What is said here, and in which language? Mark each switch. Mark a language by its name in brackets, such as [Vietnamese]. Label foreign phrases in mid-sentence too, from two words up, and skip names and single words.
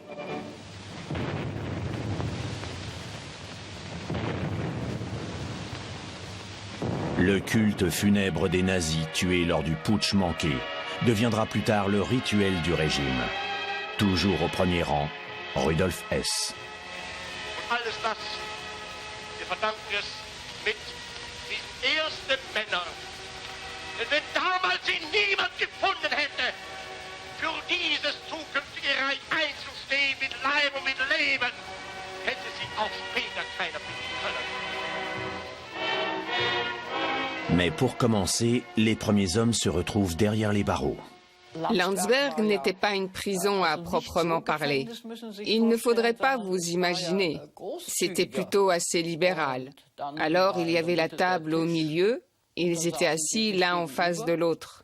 [French] Le culte funèbre des nazis tués lors du putsch manqué deviendra plus tard le rituel du régime. Toujours au premier rang, Rudolf Hess. [German] Alles das, wir verdanken es mit diesen ersten Männern. Denn wenn damals sie niemand gefunden hätte, für dieses zukünftige Reich einzustehen mit Leib und mit Leben, hätte sie auch später keiner finden können. [French] Mais pour commencer, les premiers hommes se retrouvent derrière les barreaux. Landsberg n'était pas une prison à proprement parler. Il ne faudrait pas vous imaginer. C'était plutôt assez libéral. Alors il y avait la table au milieu, Ils étaient assis l'un en face de l'autre.